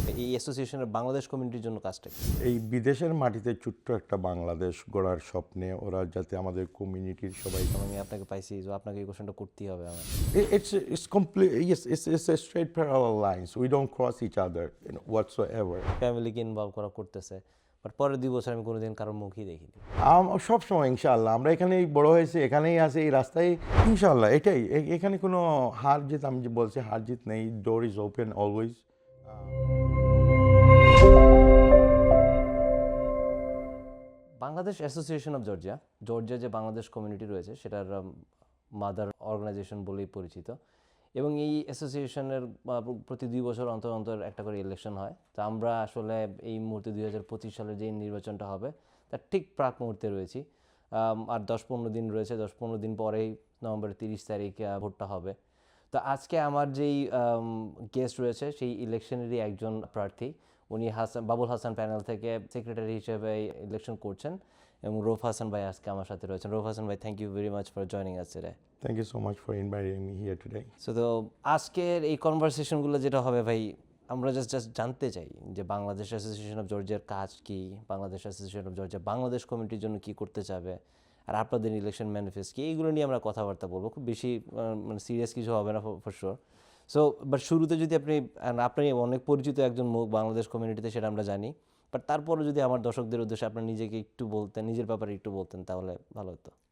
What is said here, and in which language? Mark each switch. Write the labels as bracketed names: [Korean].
[Bangla] এই অ্যাসোসিয়েশনের বাংলাদেশ কমিউনিটির জন্য কাজটা কি? এই বিদেশের মাটিতে ছোট্ট একটা বাংলাদেশ গড়ার স্বপ্নে ওরা যাতে আমাদের কমিউনিটির সবাই আমি আপনাকে পাইছি, তো আপনাকে এই কোশ্চেনটা করতেই হবে আমার। [English] it's complete. Yes, it's a straight parallel lines. We don't cross each other whatsoever. [Bangla] ফ্যামিলিকে ইনভলভ করা করতেছে, বাট পরের 2 বছর আমি কোনোদিন কারোর মুখই দেখিনি। সবসময় ইনশাআল্লাহ আমরা এখানেই বড় হয়েছি, এখানেই আছি, এই রাস্তায় ইনশাআল্লাহ এটাই। এখানে কোনো হার জিত, আমি যে বলছি হার জিত নেই। [English] Door is open always. [Bangla] Bangladesh association of Georgia, Georgia যে বাংলাদেশ কমিউনিটি রয়েছে সেটার মাদার অর্গানাইজেশন বলেই পরিচিত, এবং এই অ্যাসোসিয়েশনের প্রতি 2 বছর অন্তর অন্তর একটা করে ইলেকশন হয়। তো আমরা আসলে এই মুহূর্তে 2025 সালের যে নির্বাচনটা হবে তার ঠিক প্রাক মুহূর্তে রয়েছি। আর 10-15 দিন রয়েছে, 10-15 দিন পরেই নভেম্বরের 30 তারিখ ভোটটা হবে। তো আজকে আমার যেই গেস্ট রয়েছে সেই ইলেকশনেরই একজন প্রার্থী, উনি বাবুল হাসান প্যানেল থেকে সেক্রেটারি হিসেবে ইলেকশন করছেন, এবং রৌফ হাসান ভাই আজকে আমার সাথে রয়েছেন। রৌফ হাসান ভাই, [English] Thank you very much for joining us today. Thank you so much for inviting me here today. [Bangla] তো আজকের এই কনভারসেশনগুলো যেটা হবে ভাই, আমরা জাস্ট জানতে চাই যে বাংলাদেশ অ্যাসোসিয়েশন অফ জর্জিয়ার কাজ কি, Bangladesh association of Georgia Bangladesh কমিউনিটির জন্য কি করতে চাবে, আর আপনাদের ইলেকশন ম্যানিফেস্টো কি, এইগুলো নিয়ে আমরা কথাবার্তা বলবো। খুব বেশি মানে সিরিয়াস কিছু হবে না [English] For sure. [Bangla] সো বাট শুরুতে যদি আপনি অনেক পরিচিত একজন মুখ বাংলাদেশ কমিউনিটিতে, সেটা আমরা জানি, বাট তারপরে যদি আমার দর্শকদের উদ্দেশ্যে আপনার নিজেকে একটু বলতেন, নিজের ব্যাপারে একটু বলতেন, তাহলে ভালো হতো।